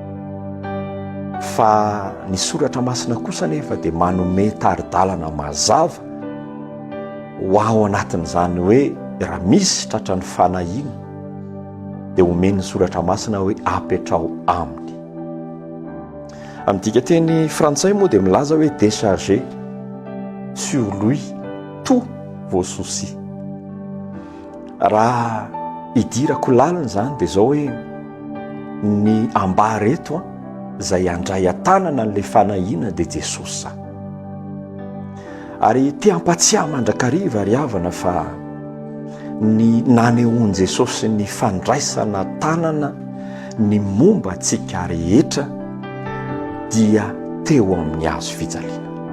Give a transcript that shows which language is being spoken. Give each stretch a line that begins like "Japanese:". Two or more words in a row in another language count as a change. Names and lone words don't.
Malagasy: Fa ny soratra masina kosa nefa dia manome taridalana mazava ho ao anatin'izany hoe raha misy tratran'ny fanahina dia omeny soratra masina hoe apetrao aminy. Amin'ity teny frantsay moa dia milaza hoe
French: décharger sur lui tous vos soucis.
Malagasy: Raha idirako lalina izany dia izao hoe ny ambary eto izay andray an-tanana n'ilay fanahina dia Jesosy. Ary te hampatsiahy mandrakariva ry havana fa ny nanehoan'i Jesosy ny fandraisana tanana ny momba antsika rehetra dia teo amin'ny hazo fijaliana.